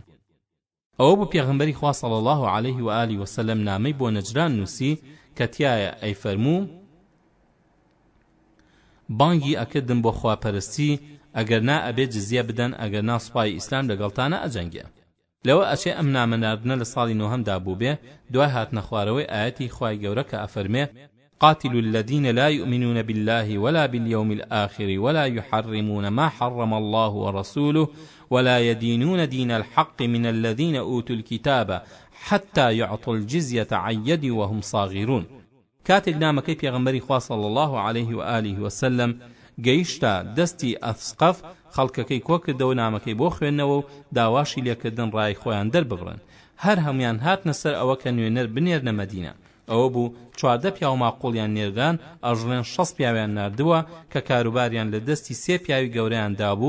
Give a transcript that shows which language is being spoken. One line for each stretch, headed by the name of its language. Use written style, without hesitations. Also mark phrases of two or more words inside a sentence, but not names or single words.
Central Kurdish: ئەوە بوو پێغەمبەری خوا
Arabic: صلی الله عليه و آله وسلم
Central Kurdish: نامەی بۆ نەجران نووسی کە تایە ئەی فەرموو بانگی ئەکردم بۆ خواپەرستی ئەگەر نا ئەبێ جزیە بدەن، ئەگەر نا سوپای ئیسلام لەگەڵتانە ئەجەنگێ. لەوە ئەچێ ئەم نامەناردنە لە ساڵی 9هەمدا بوو بێ دوای هاتنە خوارەوەی ئاەتی خوای گەورە کە ئەفەرمێ
Arabic: قاتلوا الذين لا يؤمنون بالله ولا باليوم الآخر ولا يحرمون ما حرم الله ورسوله ولا يدينون دين الحق من الذين أوتوا الكتاب حتى يعطوا الجزية عن يد وهم صاغرون.
Central Kurdish: كاتل نامكي پیغمبری خوا
Arabic: صلی الله عليه و آله وسلم
Central Kurdish: گەیشتە دەستی ئەسقەف، خەڵکەکەی کۆ کردەوە نامەکەی بۆ خوێندنەوە و داواشی لێکردن ڕای خۆیان دەرببڕن. هەر هەمویان هاتنە سەر ئەوە کە نوێنەر بنێرنە مەدینە. ئەوە بوو 14 پیاو ماقوڵیان نێردان، ئەژڵێن 6 پیاویان ناردووە کە کاروباریان لە دەستی 3 پیاوی گەورەیان دابوو.